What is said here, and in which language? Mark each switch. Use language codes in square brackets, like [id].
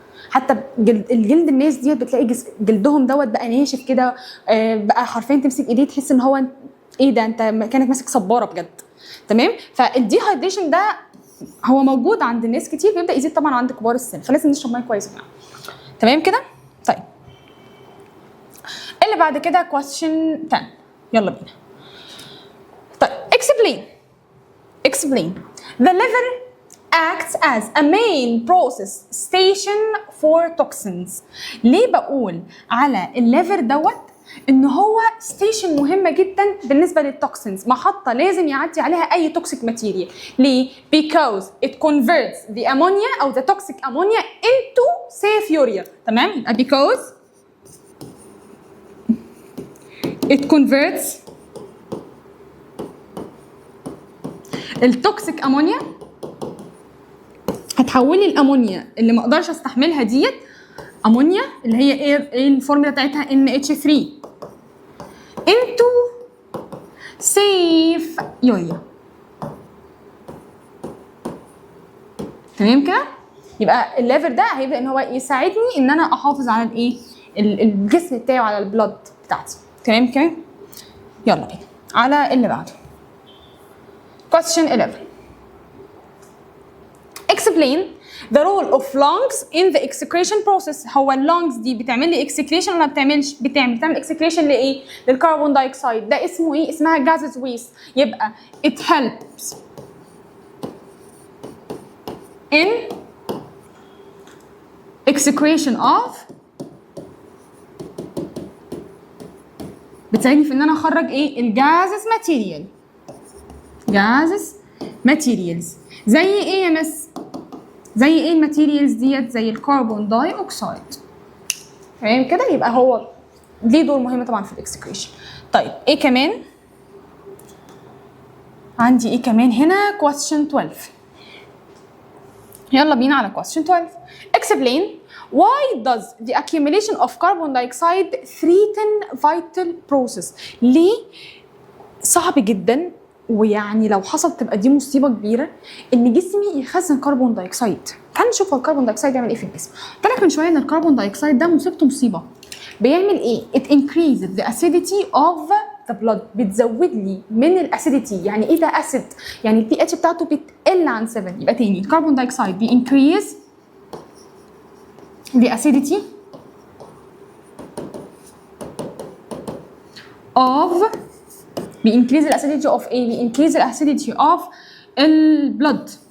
[ar] حتى الجلد الناس ديت بتلاقي جلدهم دوت بقى ناشف كده، بقى حرفيا تمسك ايديه تحس ان هو ايه ده، انت كانك ماسك صباره بجد. تمام؟ فالديهايدريشن ده هو موجود عند الناس كتير، بيبدا يزيد طبعا عند كبار السن، فلازم نشرب ميه كويس يا جماعه. تمام كده؟ طيب اللي بعد كده [en] question 10. [ar] يلا بينا. [en] طيب explain the liver acts as a main process station for toxins. [ar] ليه بقول على الليفر دوت ان هو ستيشن مهمه جدا بالنسبه للتوكسينز، محطه لازم يعدي عليها اي توكسيك ماتيريال. [en] ليه؟ because it converts the ammonia او the toxic ammonia into safe urea. [ar] تمام؟ يبقى [en] because it converts [ar] التوكسيك امونيا، هتحولي الامونيا اللي ما اقدرش استحملها ديت، امونيا اللي هي ايه الفورمولا بتاعتها؟ NH3 [en] into safe urea. [ar] تمام كده؟ يبقى الليفر ده هيبدا ان هو يساعدني ان انا احافظ على الايه؟ الجسم بتاعي وعلى البلد بتاعتي. تمام كده؟ يلا بينا على اللي بعده. [en] question 11. explain the role of lungs in the excretion process. [ar] هو اللونجز دي بتعمل لي excretion ولا ما بتعملش؟ بتعمل excretion لايه؟ للكربون دايوكسيد. ده اسمه ايه؟ اسمها gases waste. يبقى [en] it helps in excretion of، [ar] بتساعدني في ان انا اخرج ايه؟ الجازز ماتيريال. جازز ماتيريالز زي ايه يا مس؟ زي ايه الماتيريالز ديت؟ زي الكربون داي اوكسيد. تمام كده؟ يبقى هو ليه دور مهم طبعا في الاكسكريشن. طيب ايه كمان؟ عندي ايه كمان هنا؟ [en] question 12. [ar] يلا بينا على [en] question 12. Explain why does the accumulation of carbon dioxide threaten vital process. [ar] ليه صعب جدا ويعني لو حصل تبقى دي مصيبه كبيره ان جسمي يخزن كربون دايوكسيد. تعال نشوف الكربون دايوكسيد بيعمل ايه في الجسم. قلت لك من شويه ان الكربون دايوكسيد ده مصيبته مصيبه. بيعمل ايه؟ [en] it increases the acidity of the blood. [ar] بتزود لي من الاسيديتي. يعني ايه ده اسيد؟ يعني البي اتش بتاعته بتقل عن 7. يبقى تاني الكربون دايوكسيد بي [en] increase the acidity of، [ar] بينكريز الاسيديتي اوف ايه؟ بينكريز الاسيديتي اوف البلد.